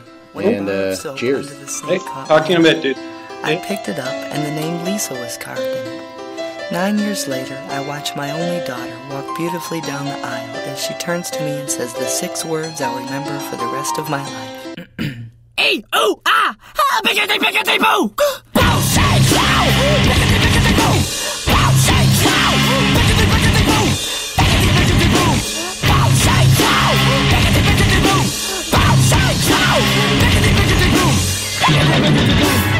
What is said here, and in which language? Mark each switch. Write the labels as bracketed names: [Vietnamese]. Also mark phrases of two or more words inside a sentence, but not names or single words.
[English] And cheers. Hey, talk to you in a bit, dude. I picked it up, and the name Lisa was carved in it. 9 years later, I watch my only daughter walk beautifully down the aisle as she turns to me and says the 6 words I'll remember for the rest of my life. E, ooh, ah, biggity, biggity, boo! Bow, shake, slow! Biggity, biggity, boo! Bow, shake, slow! Biggity, biggity, boo! Biggity, biggity, boo! Bow, shake, slow! Biggity, biggity, boo! Bow, shake, slow! Biggity, biggity, boo! Biggity, biggity, boo!